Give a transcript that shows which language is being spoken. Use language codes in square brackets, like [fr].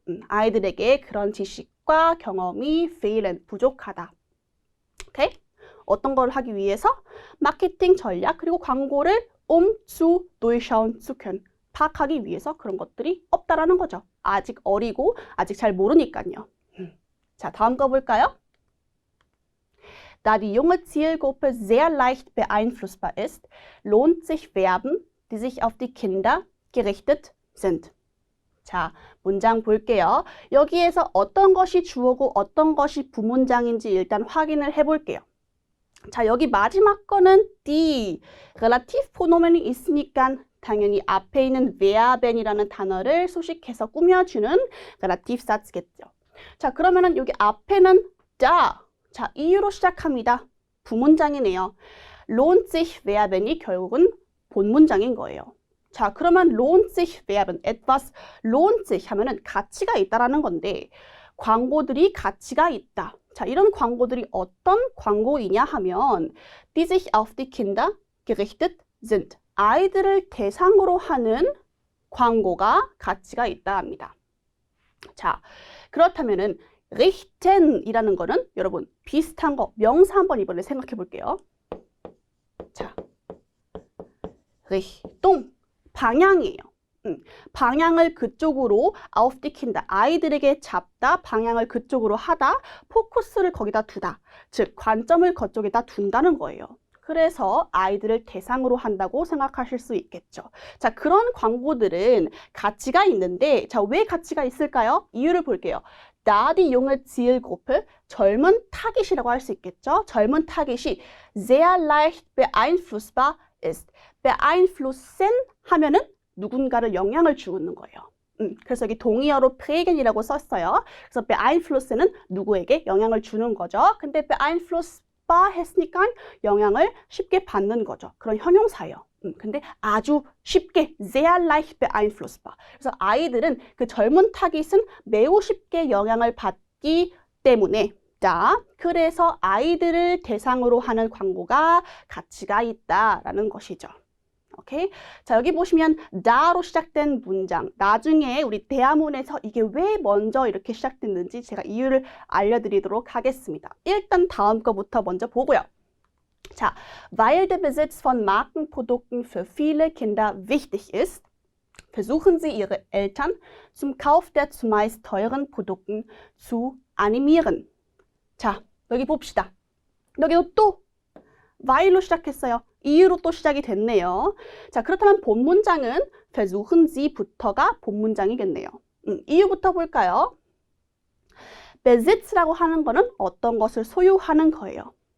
[ko] 아이들에게 그런 지식과 경험이 fehlen, 부족하다. 오케이? 어떤 걸 하기 위해서? 마케팅 전략 그리고 광고를 [de] zu durchschauen zu können. [ko] 파악하기 위해서 그런 것들이 없다라는 거죠. 아직 어리고 아직 잘 모르니까요. 자, 다음 거 볼까요? [de] Da die junge Zielgruppe sehr leicht beeinflussbar ist, lohnt sich Verben, die sich auf die Kinder gerichtet sind. [ko] 자, 문장 볼게요. 여기에서 어떤 것이 주어고 어떤 것이 부문장인지 일단 확인을 해볼게요. 자, 여기 마지막 거는 die Relativpronomen이 있으니까 당연히 앞에 있는 Verben이라는 단어를 수식해서 꾸며주는 Relativsatz겠죠. 자, 그러면은 여기 앞에는 da. 자, 이유로 시작합니다. 부문장이네요. [de] lohnt sich Verben [ko] 이 결국은 본문장인 거예요. 자, 그러면 [de] lohnt sich Verben, etwas lohnt sich [ko] 하면은 가치가 있다라는 건데 광고들이 가치가 있다. 자, 이런 광고들이 어떤 광고이냐 하면 [de] die sich auf die Kinder gerichtet sind. [ko] 아이들을 대상으로 하는 광고가 가치가 있다 합니다. 자, 그렇다면은 richten이라는 거는 여러분 비슷한 거 명사 한번 이번에 생각해 볼게요. 자, Richtung 방향이에요. 방향을 그쪽으로 [de] auf die Kinder [ko] 아이들에게 잡다, 방향을 그쪽으로 하다, 포커스를 거기다 두다. 즉 관점을 그쪽에다 둔다는 거예요. 그래서 아이들을 대상으로 한다고 생각하실 수 있겠죠. 자, 그런 광고들은 가치가 있는데 자, 왜 가치가 있을까요? 이유를 볼게요. [de] Da die junge Zielgruppe [ko] 젊은 타깃이라고 할 수 있겠죠. 젊은 타깃이 [de] sehr leicht beeinflussbar ist. [ko] beeinflussen 하면은 누군가를 영향을 주는 거예요. 그래서 여기 동의어로 prägen이라고 썼어요. 그래서 beeinflussen은 누구에게 영향을 주는 거죠. 근데 beeinflussbar 했으니까 영향을 쉽게 받는 거죠. 그런 형용사예요. 근데 아주 쉽게 [de] sehr leicht beeinflussbar. [ko] 그래서 아이들은 그 젊은 타깃은 매우 쉽게 영향을 있기 때문에 그래서 아이들을 대상으로 하는 광고가 가치가 있다라는 것이죠. 오케이? 자, 여기 보시면 다로 시작된 문장. 나중에 우리 대화문에서 이게 왜 먼저 이렇게 시작됐는지 제가 이유를 알려드리도록 하겠습니다. 일단 다음 거부터 먼저 보고요. [de] 자, weil der Besitz von Markenprodukten für viele Kinder wichtig ist, versuchen sie ihre Eltern zum Kauf der zumeist teuren Produkten zu animieren. [ko] 자, 여기 봅시다. 여기도 또 while로 시작했어요. 이유로 또 시작이 됐네요. 자, 그렇다면 본 문장은 [de] versuchen sie [ko] 부터가 본 문장이겠네요. 이유부터 볼까요? Besitz라고 하는 거는 어떤 것을 소유하는 거예요.